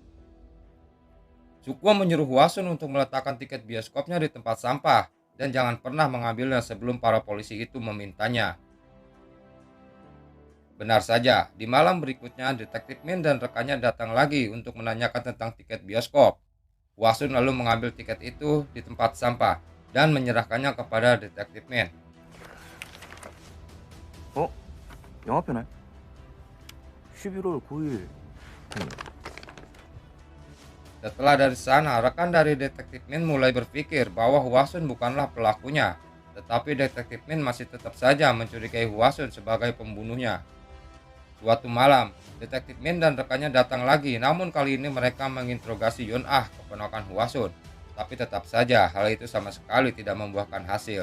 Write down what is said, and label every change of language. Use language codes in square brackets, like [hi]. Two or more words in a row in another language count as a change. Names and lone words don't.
[id] Sugo menyuruh Hwasun untuk meletakkan tiket bioskopnya di tempat sampah dan jangan pernah mengambilnya sebelum para polisi itu memintanya. Benar saja, di malam berikutnya Detektif Min dan rekannya datang lagi untuk menanyakan tentang tiket bioskop. Hwasun lalu mengambil tiket itu di tempat sampah dan menyerahkannya kepada Detektif Min. [ko] 영화표네. 11월 9일. [id] Setelah dari sana, rekan dari Detektif Min mulai berpikir bahwa Hwasun bukanlah pelakunya, tetapi Detektif Min masih tetap saja mencurigai Hwasun sebagai pembunuhnya. Suatu malam, Detektif Min dan rekannya datang lagi, namun kali ini mereka menginterogasi Yun-ah, keponakan Hwasun, tapi tetap saja hal itu sama sekali tidak membuahkan hasil.